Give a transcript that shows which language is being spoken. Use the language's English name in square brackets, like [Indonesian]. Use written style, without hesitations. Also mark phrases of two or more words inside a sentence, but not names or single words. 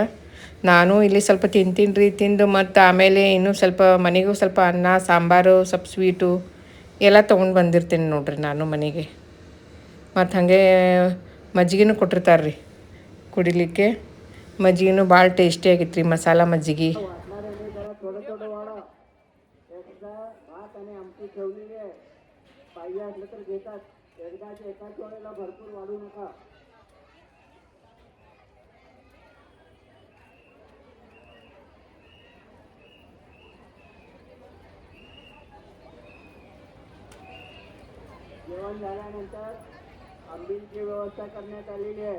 [Kannada] ನಾನು ಇಲ್ಲಿ ಸ್ವಲ್ಪ ತಿಂತೀನಿ ರೀ. ತಿಂದು ಮತ್ತು ಆಮೇಲೆ ಇನ್ನೂ ಸ್ವಲ್ಪ ಮನೆಗೂ ಸ್ವಲ್ಪ ಅನ್ನ ಸಾಂಬಾರು ಸ್ವಲ್ಪ ಸ್ವೀಟು ಎಲ್ಲ ತೊಗೊಂಡು ಬಂದಿರ್ತೀನಿ ನೋಡ್ರಿ ನಾನು ಮನೆಗೆ. ಮತ್ತು ಹಾಗೆ ಮಜ್ಜಿಗೆನೂ ಕೊಟ್ಟಿರ್ತಾರೆ ರೀ ಕುಡಿಲಿಕ್ಕೆ. ಮಜ್ಜಿಗೆನೂ ಭಾಳ ಟೇಸ್ಟಿ ಆಗಿತ್ತು ರೀ, ಮಸಾಲ ಮಜ್ಜಿಗೆ. [Marathi] थोडं थोडं वाढा. एकदा भात आणि आमटी ठेवलेली आहे, पाहिजे असलं तर घेतात. एकदाच एकाच वेळेला भरपूर वाढू नका. जेवण झाल्यानंतर आंबीलची व्यवस्था करण्यात आलेली आहे.